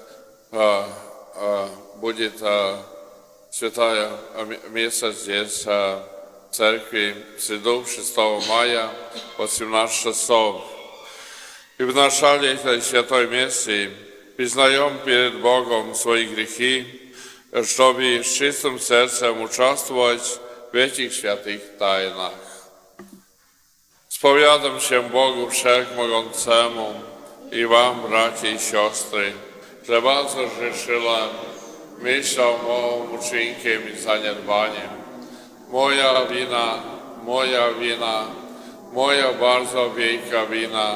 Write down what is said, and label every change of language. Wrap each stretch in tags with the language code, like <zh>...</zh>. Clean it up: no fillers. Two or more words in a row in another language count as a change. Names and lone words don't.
<ru>будет святое место здесь в церкви в среду 6 мая 18 часов. И в начале этой святой мессы признаем перед Богом свои грехи, чтобы с чистым сердцем участвовать в этих святых тайнах.</ru> <pl>Spowiadam się Bogu Wszechmogącemu i wam, bracia i siostry, że bardzo grzeszyłem myślą, mową, uczynkiem i zaniedbaniem. Moja wina, moja bardzo wielka wina.</pl>